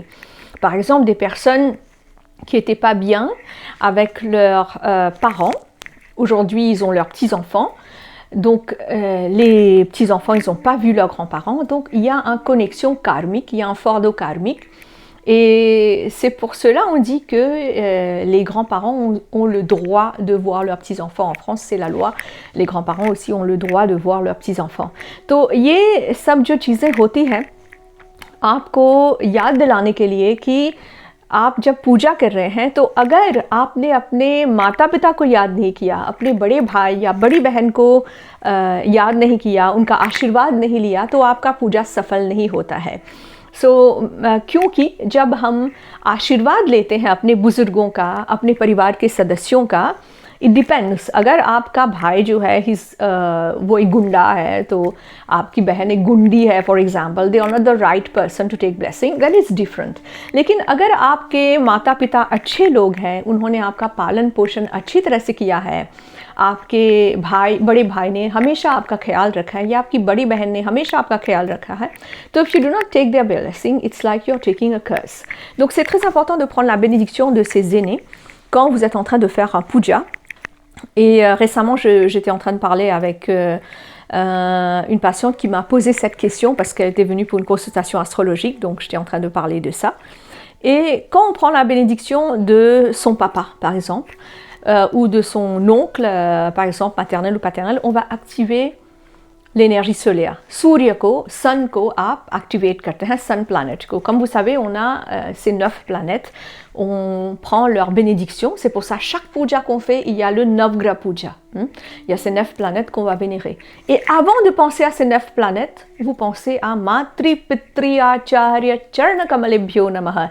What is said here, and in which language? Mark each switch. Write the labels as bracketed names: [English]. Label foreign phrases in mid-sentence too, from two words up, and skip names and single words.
[French] Par exemple, des personnes qui n'étaient pas bien avec leurs parents, aujourd'hui ils ont leurs petits-enfants, donc les petits-enfants ils n'ont pas vu leurs grands-parents, donc il y a une connexion karmique, il y a un fardeau karmique. Et c'est pour cela on dit que les grands-parents ont le droit de voir leurs petits-enfants. En France, c'est la loi. Les grands-parents aussi ont le droit de voir leurs petits-enfants. [Hindi] तो ये सब जो चीज़ें होती हैं, आपको याद दिलाने के लिए कि आप जब पूजा कर रहे हैं, तो अगर आपने अपने माता पिता को याद नहीं किया, अपने बड़े भाई या बड़ी बहन को याद नहीं किया, उनका आशीर्वाद नहीं लिया, तो आपका पूजा सफल नहीं होता है. क्योंकि जब हम आशीर्वाद लेते हैं अपने बुज़ुर्गों का, अपने परिवार के सदस्यों का, [English] it depends. [Hindi] अगर आपका भाई जो है वो एक गुंडा है, तो आपकी बहन एक गुंडी है [English] for example, they are not the right person to take blessing, that is different. [Hindi] लेकिन अगर आपके माता पिता अच्छे लोग हैं, उन्होंने आपका पालन पोषण अच्छी तरह से किया है, आपके बड़े भाई ने हमेशा आपका ख्याल रखा है या आपकी बड़ी बहन ने हमेशा आपका ख्याल रखा है, तो [English] if you do not take their blessing, it's like you're taking a curse. [French] Donc c'est très important de prendre la bénédiction de ses aînés quand vous êtes en train de faire un puja. Et récemment, j'étais en train de parler avec une patiente qui m'a posé cette question parce qu'elle était venue pour une consultation astrologique, donc j'étais en train de parler de ça. Et quand on prend la bénédiction de son papa, par exemple, ou de son oncle, par exemple, maternel ou paternel, on va activer l'énergie solaire. [Hindi] सूर्य को, sun ko, आप activate करते हैं, [English] sun planet [Hindi] को. [French] Comme vous savez, on a ces 9 planètes. On prend leur bénédiction. C'est pour ça, chaque puja qu'on fait, il y a le Navgraha Puja. Il y a ces 9 planètes qu'on va vénérer. Et avant de penser à ces 9 planètes, vous pensez à Matri Pitri Acharya Charana Kamalebhyo Namaha.